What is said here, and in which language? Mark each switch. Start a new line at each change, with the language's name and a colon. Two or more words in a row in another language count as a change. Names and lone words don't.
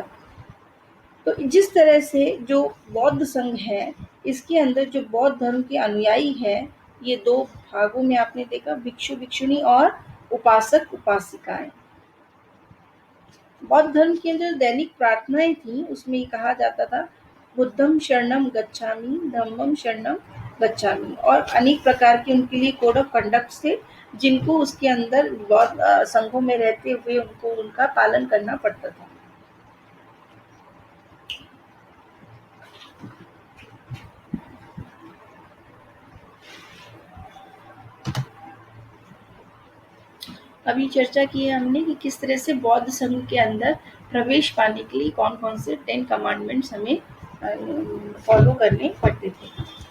Hindi: तो जिस तरह से जो बौद्ध संघ है, इसके अंदर जो बौद्ध धर्म के अनुयायी है, ये 2 भागों में आपने देखा, भिक्षु भिक्षुणी और उपासक उपासिकाएं। बौद्ध धर्म की जो दैनिक प्रार्थनाएं थी उसमें कहा जाता था
Pali: बुद्धम शरणम गच्छामि, धम्मम शरणम गच्छामि,
Hindi: और अनेक प्रकार के उनके लिए
English: code of conduct
Hindi: थे, जिनको उसके अंदर बौद्ध संघों में रहते हुए उनको उनका पालन करना पड़ता था। अभी चर्चा की है हमने कि किस तरह से बौद्ध संघ के अंदर प्रवेश पाने के लिए कौन कौन से 10 कमांडमेंट्स हमें फॉलो करने पड़ते थे।